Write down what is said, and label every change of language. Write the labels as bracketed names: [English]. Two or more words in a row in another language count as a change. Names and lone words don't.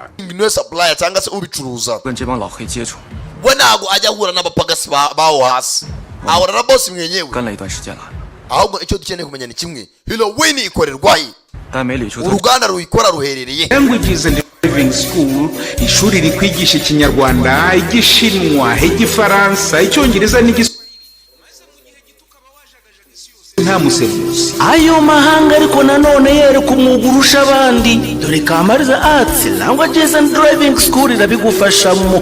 [Kinyarwanda] niwe supplier cyangwa se ubicuruza [Chinese] 跟这帮老黑接触， [Kinyarwanda] we ntabwo ajya ahura n'abapagasi bawo hasi ahura na boss mwenyewe [Chinese] 跟了一段时间了， [Kinyarwanda] ahubwo icyo dukeneye kumenya ni kimwe heroin ikorerwahe [Chinese] 但没理出他。 [Kinyarwanda] uruganda ruyikora ruherereye Languages and Driving School, ishuri rikwigisha ikinyarwanda, igishinwa, igifaransa, icyongereza n'igiswahili nta musemuzi. Ayo mahanga ariko nanone yereka umwuga urusha abandi, dore Kamariza Arts Languages and Driving School irabigufashamo.